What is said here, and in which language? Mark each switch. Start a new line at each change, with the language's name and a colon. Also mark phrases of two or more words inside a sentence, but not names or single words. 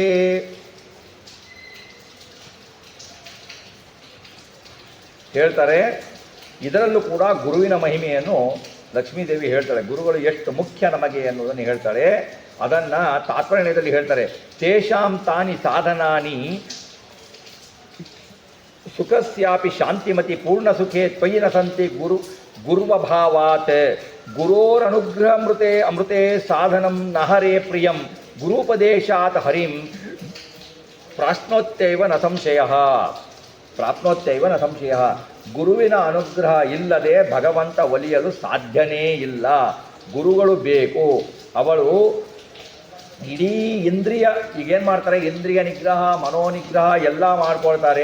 Kannada: ಹೇಳ್ತಾರೆ, ಇದರಲ್ಲೂ ಕೂಡ ಗುರುವಿನ ಮಹಿಮೆಯನ್ನು ಲಕ್ಷ್ಮೀದೇವಿ ಹೇಳ್ತಾಳೆ. ಗುರುಗಳು ಎಷ್ಟು ಮುಖ್ಯ ನಮಗೆ ಅನ್ನೋದನ್ನು ಹೇಳ್ತಾಳೆ. ಅದನ್ನು ತಾತ್ಪರ್ಯದಲ್ಲಿ ಹೇಳ್ತಾರೆ,
Sanskrit: ತೇಷಾಂ ತಾನಿ ಸಾಧನಾನಿ ಸುಖಸ್ಯಾಪಿ ಶಾಂತಿಮತಿ ಪೂರ್ಣ ಸುಖೇ ತ್ವಯಿ ನ ಸಂತಿ ಗುರುವಭಾವಾತ್ ಗುರೋರನುಗ್ರಹಮೃತೆ ಅಮೃತೆ ಸಾಧನಂ ನಹರೇ ಪ್ರಿಯಂ ಗುರುಪದೇಶಾತ್ ಹರಿಂ ಪ್ರಾಶ್ನೋತ್ಯೈವ ನ ಸಂಶಯಃ. ಪ್ರಾಪ್ನೋತ್ಯೈವ ನ ಸಂಶಯ.
Kannada: ಗುರುವಿನ ಅನುಗ್ರಹ ಇಲ್ಲದೆ ಭಗವಂತ ಒಲಿಯಲು ಸಾಧ್ಯನೇ ಇಲ್ಲ. ಗುರುಗಳು ಬೇಕು. ಅವಳು ಇಡೀ ಇಂದ್ರಿಯ ಈಗೇನು ಮಾಡ್ತಾರೆ, ಇಂದ್ರಿಯ ನಿಗ್ರಹ ಮನೋನಿಗ್ರಹ ಎಲ್ಲ ಮಾಡ್ಕೊಳ್ತಾರೆ.